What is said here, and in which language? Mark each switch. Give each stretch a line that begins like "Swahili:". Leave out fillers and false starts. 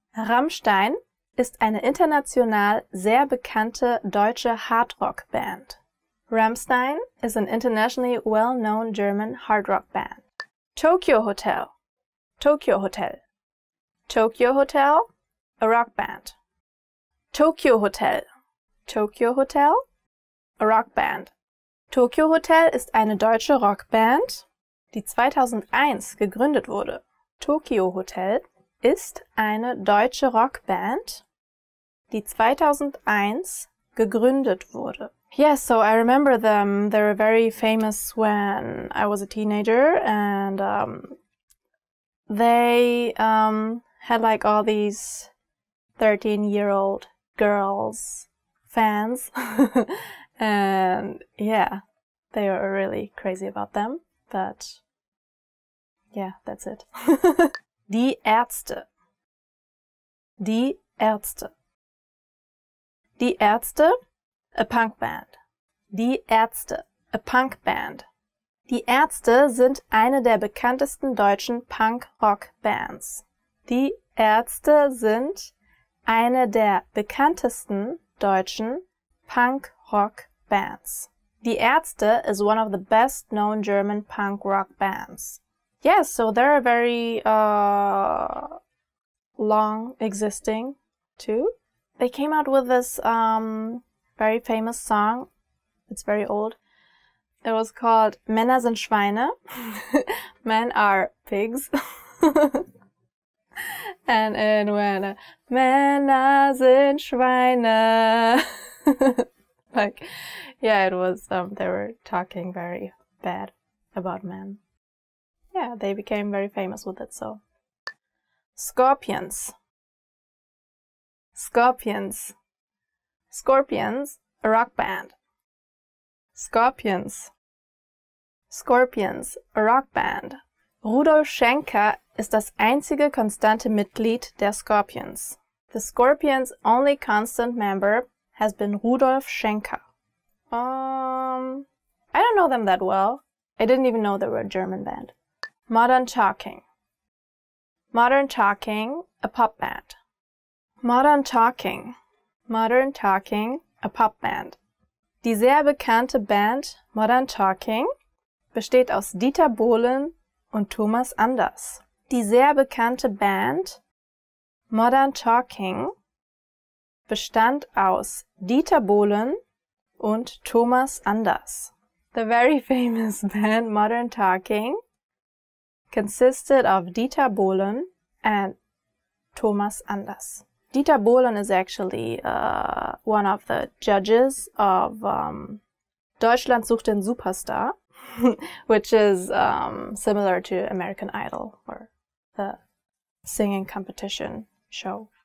German: Rammstein ist eine international sehr bekannte deutsche Hardrock-Band.
English: Rammstein is an internationally well-known German hard rock band. Tokyo Hotel. Tokyo Hotel. Tokyo Hotel, a rock band. Tokyo Hotel. Tokyo Hotel, a rock band.
German: Tokyo Hotel ist eine deutsche Rockband, die 2001 gegründet wurde. Tokyo Hotel ist eine deutsche Rockband, die 2001 gegründet wurde.
English: Yes, so I remember them. They were very famous when I was a teenager, and they had like all these 13-year-old girls fans, and yeah, they were really crazy about them, but yeah, that's it. Die Ärzte. Die Ärzte. Die Ärzte, a punk band. Die Ärzte, a punk band.
German: Die Ärzte sind eine der bekanntesten deutschen Punk-Rock-Bands. Die Ärzte sind eine der bekanntesten deutschen Punk-Rock-Bands.
English: Die Ärzte is one of the best-known German punk-rock bands. Yes, so they're very long existing too. They came out with this very famous song. It's very old. It was called
German: Männer sind Schweine.
English: Men are pigs. And it went,
German: Männer sind Schweine.
English: Like, yeah, it was, they were talking very bad about men. Yeah, they became very famous with it, so. Scorpions. Scorpions. Scorpions, a rock band. Scorpions. Scorpions, a rock band.
German: Rudolf Schenker ist das einzige konstante Mitglied der Scorpions.
English: The Scorpions' only constant member has been Rudolf Schenker. I don't know them that well. I didn't even know they were a German band. Modern Talking. Modern Talking, a pop band. Modern Talking. Modern Talking, a pop band.
German: Die sehr bekannte Band Modern Talking besteht aus Dieter Bohlen und Thomas Anders. Die sehr bekannte Band Modern Talking bestand aus Dieter Bohlen und Thomas Anders.
English: The very famous band Modern Talking consisted of Dieter Bohlen and Thomas Anders. Dieter Bohlen is actually one of the judges of Deutschland sucht den Superstar, which is similar to American Idol, or the singing competition show.